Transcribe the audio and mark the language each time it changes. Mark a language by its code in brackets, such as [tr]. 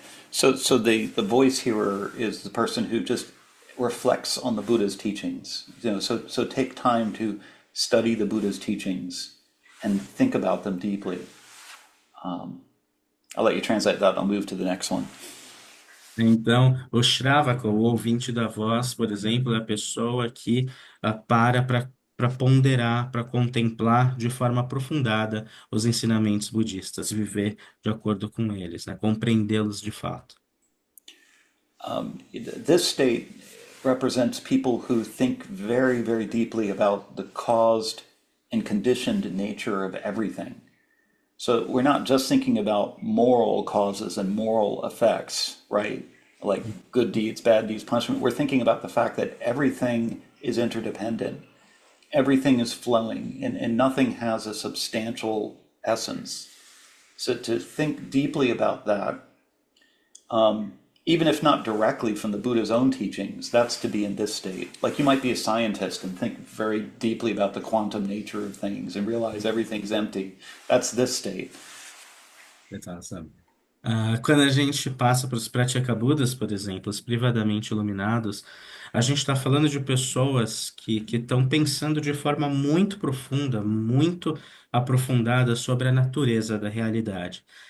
[en] So the voice hearer is the person who just reflects on the Buddha's teachings. You know, so take time to study the Buddha's teachings and think about them deeply. I'll let you translate that. I'll move to the next one. [pt] Então, o Shravaka, o ouvinte da voz, por exemplo, é a pessoa que para ponderar, para contemplar de forma aprofundada os ensinamentos budistas, viver de acordo com eles, né? Compreendê-los de fato. [en] This state represents people who think very, very deeply about the caused and conditioned nature of everything. So we're not just thinking about moral causes and moral effects, right? Like good deeds, bad deeds, punishment. We're thinking about the fact that everything is interdependent, everything is flowing, and nothing has a substantial essence. So to think deeply about that, even if not directly from the Buddha's own teachings, that's to be in this state. Like you might be a scientist and think very deeply about the quantum nature of things and realize everything's empty. That's this state. [pt] Exato. Quando a gente passa para os Pratyekabuddhas, por exemplo, os privadamente iluminados, a gente está falando de pessoas que estão pensando de forma muito profunda, muito aprofundada sobre a natureza da realidade.